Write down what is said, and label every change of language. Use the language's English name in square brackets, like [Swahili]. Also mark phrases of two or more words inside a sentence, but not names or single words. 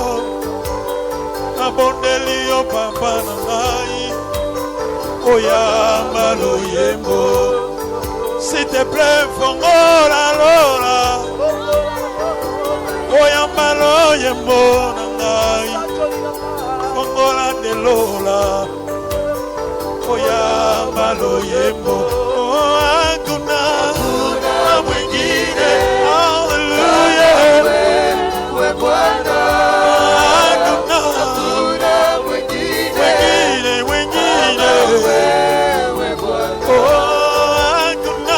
[Lingala] nabondeli yo papa na ngai oyamba loyembo [French] s'il te plaît [Lingala] fongola lola oyamba loyembo na ngai fongola de lola oyamba loyembo [Swahili] hakuna mwingine haleluya Wewe Bwana. hakuna Hakuna mwingine wengine wewe Bwana. oh hakuna